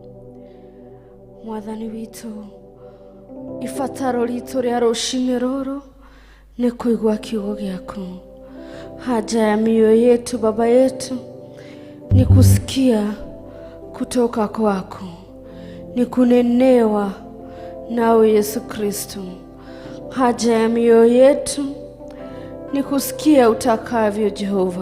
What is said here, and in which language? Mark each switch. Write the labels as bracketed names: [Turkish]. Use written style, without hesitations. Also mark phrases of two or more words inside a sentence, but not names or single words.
[Kikuyu] Mwathani witu, ifataro ritu ria ruci-ini ruru ni kuigua kiugo giaku. [Swahili] Haja ya mioyo yetu Baba yetu ni kusikia kutoka kwako, ni kunenewa nawe Yesu Kristo. Haja ya mioyo yetu ni kusikia utakavyo Jehova.